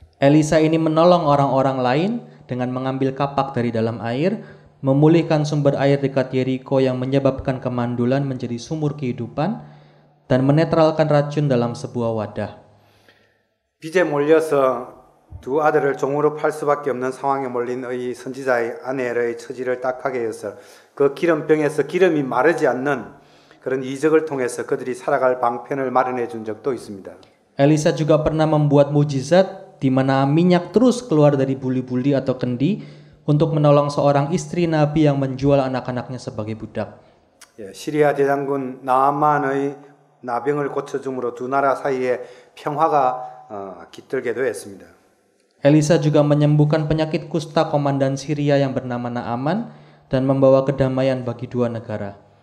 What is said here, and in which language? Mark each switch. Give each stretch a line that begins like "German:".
Indonesian: Elisa ini menolong orang-orang lain dengan mengambil kapak dari dalam air, memulihkan sumber air dekat Yeriko yang menyebabkan kemandulan menjadi sumur kehidupan, dan menetralkan racun dalam sebuah wadah.
Korean: 빚에 몰려서 두 아들을 종으로 팔 수밖에 없는 상황에 몰린 의 선지자의 아내의 처지를 딱하게 해서 그 기름병에서 기름이 마르지 않는 그런 이적을 통해서 그들이 살아갈 방편을 마련해 준 적도 있습니다.
Indonesian: Elisa juga pernah membuat mujizat di mana minyak terus keluar dari buli-buli atau kendi untuk menolong seorang istri nabi yang menjual anak-anaknya sebagai budak.
Korean: 시리아 대장군 나아만의 나병을 고쳐줌으로 두 나라 사이에 평화가 깃들게 되었습니다.
Indonesian: Elisa juga menyembuhkan penyakit kusta komandan Syria yang bernama Naaman dan membawa kedamaian bagi dua negara.